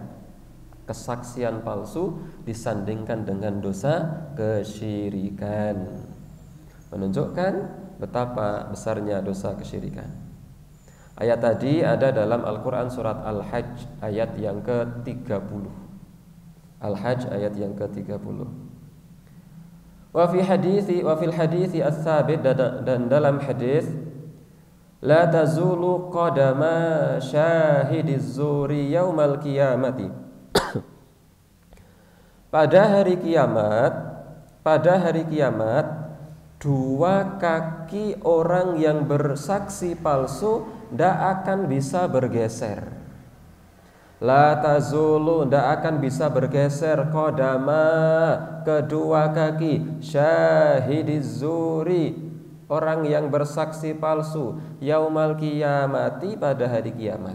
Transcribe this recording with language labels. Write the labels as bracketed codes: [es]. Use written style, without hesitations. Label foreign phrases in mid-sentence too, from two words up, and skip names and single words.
[id] Bahkan kesaksian palsu disandingkan dengan dosa kesyirikan. Menunjukkan betapa besarnya dosa kesyirikan. Ayat tadi ada dalam Al-Quran surat Al-Hajj ayat yang ke-30. Al-Hajj ayat yang ke-30. [ar] Wa fil hadithi as-sabit, [id] dan dalam hadis [ar] la tazulu qadama syahidiz zuri yaumal qiyamati. [id] Pada hari kiamat dua kaki orang yang bersaksi palsu tidak akan bisa bergeser. [ar] La tazulu, [id] tidak akan bisa bergeser, qadama, kedua kaki, [ar] syahidiz zuri, [id] orang yang bersaksi palsu, [ar] yaumal qiyamati, [id] pada hari kiamat.